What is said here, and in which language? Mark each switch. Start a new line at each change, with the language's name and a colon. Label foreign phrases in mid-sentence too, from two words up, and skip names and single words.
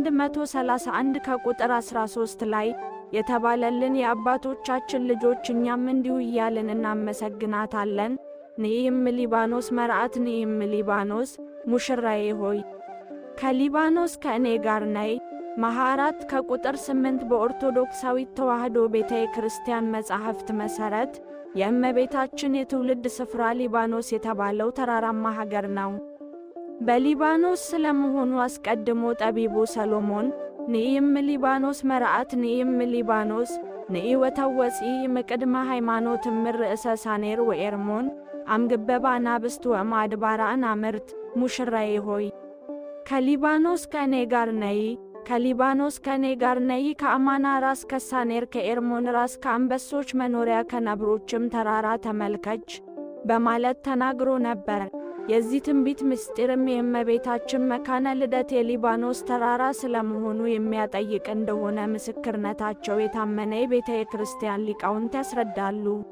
Amharic: 131 ከቁጥር 13 ላይ የተባለልን የአባቶቻችን ልጆች እኛም እንዲሁ እያልን እናመሰግናታለን።
Geez: ንኢም ሊባኖስ መርዓት ንኢም ሊባኖስ
Amharic: ሙሽራዬ ሆይ ከሊባኖስ ከእኔ ጋር ነይ መኃራት ከቁጥር 8 በኦርቶዶክሳዊት ተዋሕዶ ቤተ ክርስቲያን መጻሕፍት መሠረት የእመቤታችን የትውልድ ስፍራ ሊባኖስ የተባለው ተራራማ ሀገር ነው። በሊባኖስ ስለመሆኑ አስቀድሞ ጠቢቡ ሰሎሞን
Geez: ንኢም ሊባኖስ መርዓት ንኢም ሊባኖስ ንኢ ወተወፂኢ ምቅድመ ሃይማኖት ርእሰ ሳኔር ወኤርሞን አምግበባ አናብስት ወማድባራ አናምርት
Amharic: ሙሽራዬ ሆይ ከሊባኖስ ከእኔ ጋር ነይ፣ ከሊባኖስ ከእኔ ጋር ነይ፣ ከአማና ራስ ከሳኔር ከኤርሞን ራስ ከአንበሶች መኖሪያ ከነብሮችም ተራራ ተመልከች በማለት ተናግሮ ነበር። የዚህ ትንቢት ምስጢርም የእመቤታችን መካነ ልደት የሊባኖስ ተራራ ስለመሆኑ የሚያጠይቅ እንደሆነ ምስክርነታቸው የታመነ የቤተ ክርስቲያን ሊቃውንት ያስረዳሉ።